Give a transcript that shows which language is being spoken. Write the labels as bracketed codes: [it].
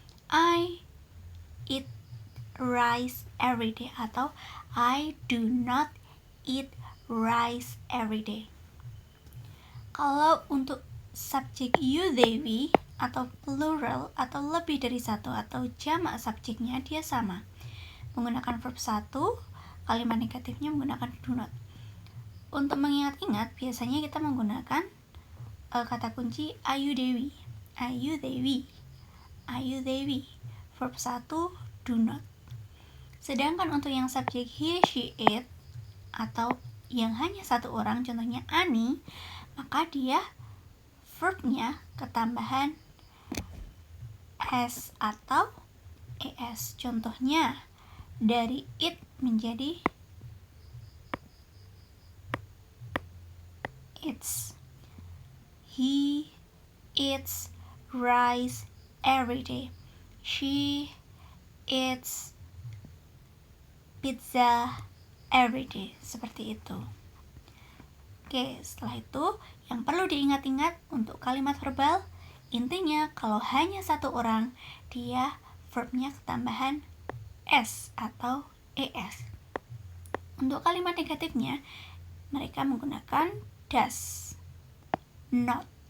[en] I eat rice every day, atau I do not eat rice every day. [id] Kalau untuk subjek you, they, we, atau plural atau lebih dari satu atau jamak subjeknya dia sama. Menggunakan verb 1, kalimat negatifnya menggunakan do not. Untuk mengingat-ingat, biasanya kita menggunakan kata kunci ayu dewi, ayu dewi, ayu dewi. Verb 1, do not. Sedangkan untuk yang subjek he, she, it, atau yang hanya satu orang, contohnya Ani, maka dia verbnya ketambahan s atau es. Contohnya dari it menjadi eats. [en] He eats rice every day. She eats pizza every day. [id] Seperti itu. Oke, setelah itu yang perlu diingat-ingat untuk kalimat verbal, intinya kalau hanya satu orang, dia verbnya ketambahan s atau es. Untuk kalimat negatifnya, mereka menggunakan does. not.